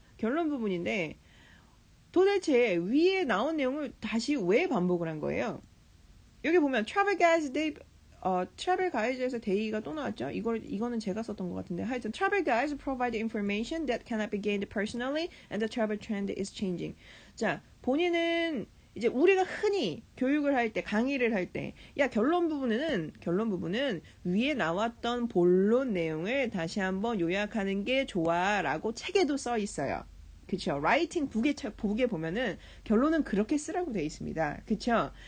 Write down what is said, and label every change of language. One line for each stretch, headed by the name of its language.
Korean: 결론 부분인데 도대체 위에 나온 내용을 다시 왜 반복을 한 거예요? 여기 보면 travel guides에서 day가 또 나왔죠. 이거는 제가 썼던 것 같은데 하여튼
English: travel guides provide information that cannot be gained personally and the travel trend is changing.
Korean: 자, 본인은 이제 우리가 흔히 교육을 할 때, 강의를 할 때, 결론 부분은 위에 나왔던 본론 내용을 다시 한번 요약하는 게 좋아 라고 책에도 써 있어요. 그쵸? 라이팅 북에 보면은 결론은 그렇게 쓰라고 돼 있습니다. 그쵸?